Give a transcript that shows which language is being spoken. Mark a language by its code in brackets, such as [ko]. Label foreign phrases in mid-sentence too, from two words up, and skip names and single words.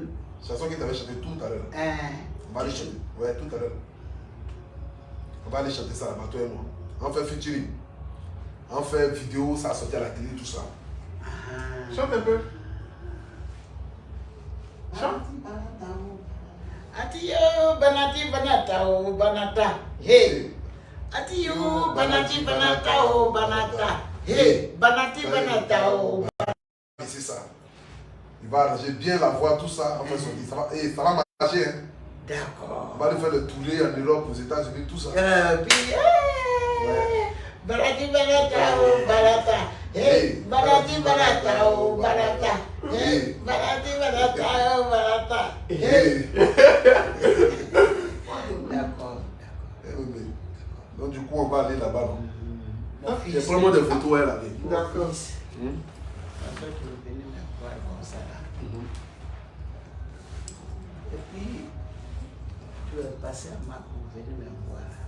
[fr] Chanson que tu avais chantée tout à l'heure. On va aller chanter. Ouais, tout à l'heure. On va aller chanter ça là-bas, toi et moi. On fait featuring. On fait vidéo, ça a sorti à la télé, tout ça. Chante un peu. Chante. Atiyo banati banata o banata. Hey. Atiyo banati banata o banata. Hey. Banati banata o. Et c'est ça. Il va arranger bien la voix, tout ça. On fait sortir. Ça va marcher. Hein. D'accord. On va lui faire le tournée en Europe, aux États-Unis, tout ça. Puis, banati banata o banata. Hey. Banati banata o banata. Hey. Banati banata o banata. Hey. D'accord. Donc du coup, on va aller là-bas. Mon fils. J'ai vraiment des photos là. D'accord. Après, tu veux venir me voir comme ça là. Et puis, tu vas passer à moi pour venir me voir.